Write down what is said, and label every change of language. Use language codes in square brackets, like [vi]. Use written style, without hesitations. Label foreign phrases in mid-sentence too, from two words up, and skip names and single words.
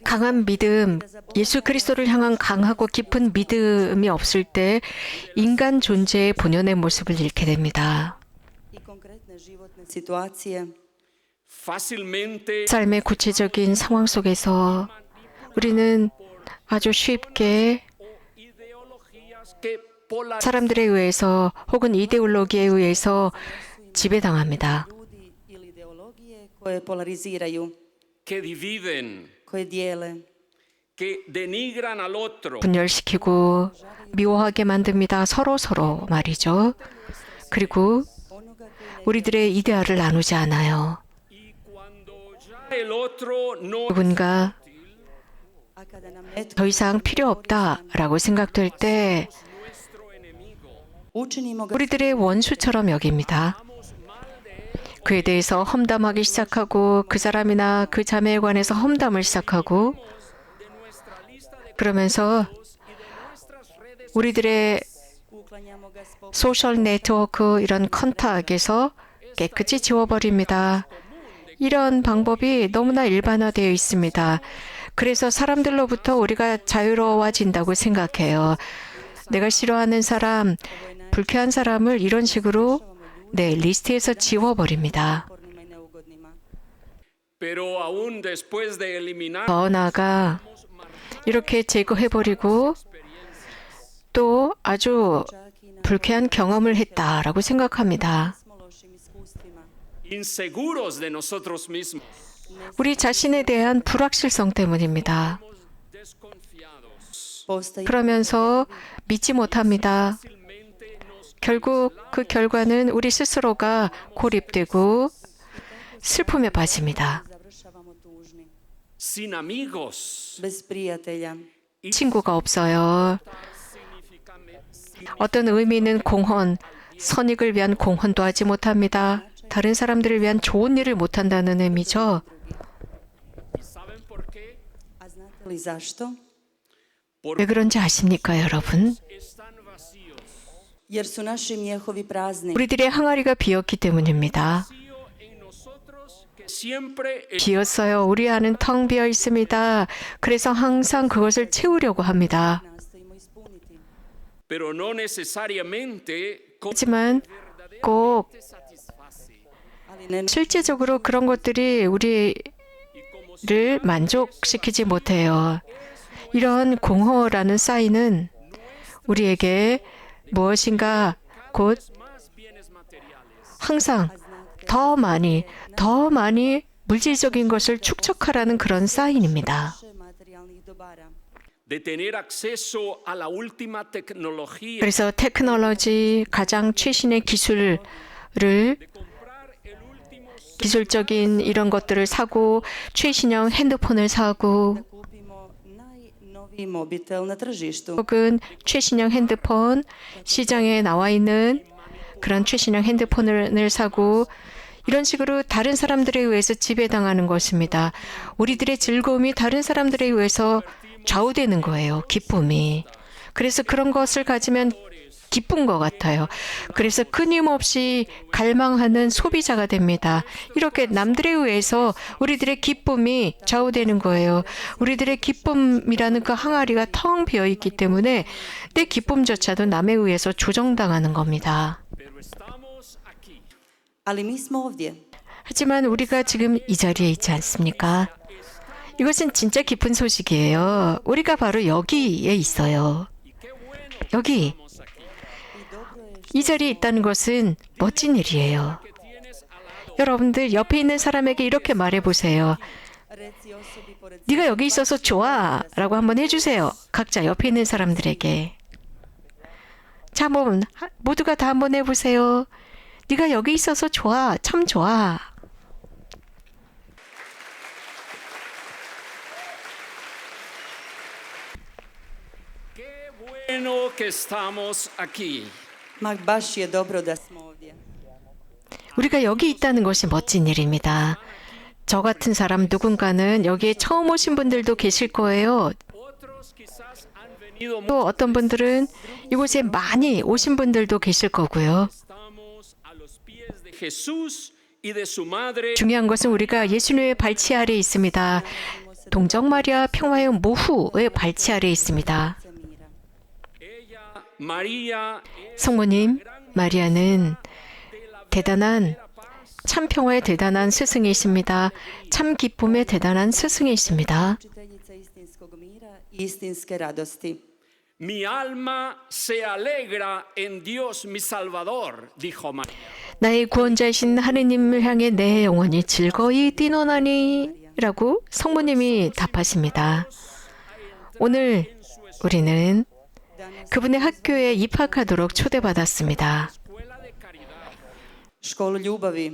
[ko] 강한 믿음, 예수 그리스도를 향한 강하고 깊은 믿음이 없을 때 인간 존재의 본연의 모습을 잃게 됩니다. [hr] i konkretne životne situacije, [es] fácilmente [ko] 삶의 구체적인 상황 속에서 우리는 아주 쉽게 [es] ideologías que polarizan [ko] 사람들에 의해서 혹은 이데올로기에 의해서 지배당합니다. [hr] ljudi ili ideologije koje polariziraju, [es] que dividen, [hr] koje dijele, [es] que denigran al otro, [ko] 분열시키고 미워하게 만듭니다. 서로 말이죠. 그리고 [hr] onoga koji ne [ko] 우리들의 이데알을 나누지 않아요. [es] y cuando ya el otro no [ko] 누군가 [hr] a kada nam netko [ko] 더 이상 필요 없다라고 생각될 때 [es] nuestro enemigo, [hr] učinimo ga [ko] 우리들의 원수처럼 여깁니다. 그에 대해서 험담하기 시작하고 그 사람이나 그 자매에 관해서 험담을 시작하고 그러면서 우리들의 [hr] uklanjamo ga s po- [en] social network [ko] 이런 컨택에서 깨끗이 지워버립니다. 이런 방법이 너무나 일반화되어 있습니다. 그래서 사람들로부터 우리가 자유로워진다고 생각해요. 내가 싫어하는 사람, 불쾌한 사람을 이런 식으로 리스트에서 지워버립니다. [hr] pornima i neugodnima. [es] pero aún después de eliminar [ko] 더 나아가 이렇게 제거해버리고 또 아주 불쾌한 경험을 했다라고 생각합니다. [hr] Smo lošim iskustvima. [es] inseguros de nosotros mismos, [ko] 우리 자신에 대한 불확실성 때문입니다. [es] desconfiados, [hr] Postaji [ko] 그러면서 믿지 못합니다. 결국 그 결과는 우리 스스로가 고립되고 슬픔에 빠집니다. [hr] završavamo tužni, [es] sin amigos. [hr] bez prijatelja. [ko] 친구가 없어요. 어떤 의미 있는 공헌, 선익을 위한 공헌도 하지 못합니다. 다른 사람들을 위한 좋은 일을 못한다는 의미죠. [es] ¿Y saben por qué? [hr] A znate li zašto? [ko] 왜 그런지 아십니까, 여러분? [es] Están vacíos. [hr] Jer su naši mjehovi prazni. [ko] 우리들의 항아리가 비었기 때문입니다. [es] Vacío en nosotros que siempre [ko] 비었어요. 우리 안은 텅 비어 있습니다. 그래서 항상 그것을 채우려고 합니다. [hr] Nastojimo ispuniti. [es] pero no necesariamente con [ko] 하지만 꼭 [es] satisface. [hr] Ali ne [ko] 실제적으로 그런 것들이 우리를 만족시키지 못해요. 이런 공허라는 사인은 우리에게 무엇인가 곧 [es] Más bienes materiales. [ko] 항상 더 많이 물질적인 것을 축적하라는 그런 사인입니다. [hr] više materijalnih dobara. [es] De tener acceso a la última tecnología, [ko] 그래서 테크놀로지 가장 최신의 기술을 기술적인 이런 것들을 사고 최신형 핸드폰을 사고 [hr] Da kupimo najnoviji mobitel na tržištu. [ko] 혹은 최신형 핸드폰 시장에 나와 있는 그런 최신형 핸드폰을 사고 이런 식으로 다른 사람들에 의해서 지배당하는 것입니다. 우리들의 즐거움이 다른 사람들에 의해서 좌우되는 거예요. 기쁨이. 그래서 그런 것을 가지면 기쁜 것 같아요. 그래서 끊임없이 갈망하는 소비자가 됩니다. 이렇게 남들에 의해서 우리들의 기쁨이 좌우되는 거예요. 우리들의 기쁨이라는 그 항아리가 텅 비어 있기 때문에 내 기쁨조차도 남에 의해서 조정당하는 겁니다. [hr] Ali mi smo ovdje. [ko] 하지만 우리가 지금 이 자리에 있지 않습니까? 이것은 진짜 기쁜 소식이에요. 우리가 바로 여기에 있어요. 여기. 이 자리에 있다는 것은 멋진 일이에요. 여러분들 옆에 있는 사람에게 이렇게 말해보세요. 네가 여기 있어서 좋아 라고 한번 해주세요. 각자 옆에 있는 사람들에게. 자, 한번 모두가 다 한번 해보세요. 네가 여기 있어서 좋아. 참 좋아. [es] Bueno que estamos aquí. [hr] Ma baš je dobro da smo ovdje. [ko] 우리가 여기 있다는 것이 멋진 일입니다. 저 같은 사람 누군가는 여기에 처음 오신 분들도 계실 거예요. [es] Otros quizás han venido [ko] 또 어떤 분들은 이곳에 많이 오신 분들도 계실 거고요. [es] Estamos a los pies de Jesús y de su madre. [ko] 중요한 것은 우리가 예수님의 발치 아래 있습니다. 동정 마리아 평화의 모후의 발치 아래 있습니다. [es] Ella, María, [ko] 성모님 마리아는 대단한 참 평화의 대단한 스승이십니다. 참 기쁨의 대단한 스승이십니다. [hr] Učiteljica istinskog mira i istinske radosti. [es] mi alma se alegra en Dios mi Salvador, dijo María. [ko] 나의 구원자이신 하느님을 향해 내 영혼이 즐거이 뛰노나니 라고 성모님이 답하십니다. 오늘 우리는 그분의 학교에 입학하도록 초대받았습니다. [hr] Školu ljubavi,